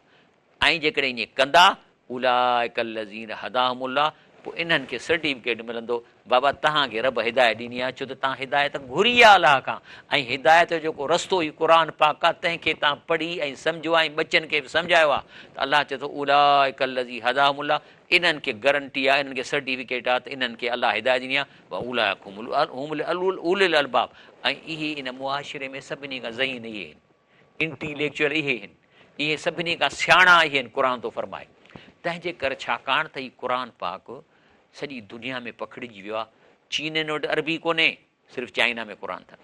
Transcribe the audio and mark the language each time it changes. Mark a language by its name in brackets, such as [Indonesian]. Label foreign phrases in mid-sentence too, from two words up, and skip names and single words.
[Sindhi] ऐं जेकॾहिं ईअं कंदा, [Arabic] أولئك الذين هداهم الله, [Sindhi] पोइ इन्हनि खे सर्टिफिकेट मिलंदो, बाबा तव्हांखे रब हिदायत ॾिनी आहे, छो त तव्हां हिदायत घुरी आहे अलाह खां। ऐं हिदायत जो जेको रस्तो ई क़ुर पाक आहे, तंहिंखे तव्हां पढ़ी ऐं सम्झो ऐं बच्चनि खे बि सम्झायो आहे। त अलाह चए थो [Arabic] أولئك الذين هداهم الله, [Sindhi] इन्हनि खे गारंटी आहे, इन्हनि खे सर्टिफिकेट आहे त इन्हनि खे अलाह हिदायत ॾिनी आहे। [Arabic] أولئك هم أولو الألباب, [Sindhi] ऐं इहे इन मुआशिरे में सभिनी खां ज़हीन इहे आहिनि, इंटेलेक्चुअल इहे आहिनि, इहे सभिनी खां सियाणा इहे आहिनि, क़ुर थो फरमाए। तंहिंजे करे छाकाणि त हीउ क़ुर पाक सॼी दुनिया में पखिड़िजी वियो आहे। चीननि वटि अरबी कोन्हे, सिर्फ़ु चाइना में क़ुर अथनि।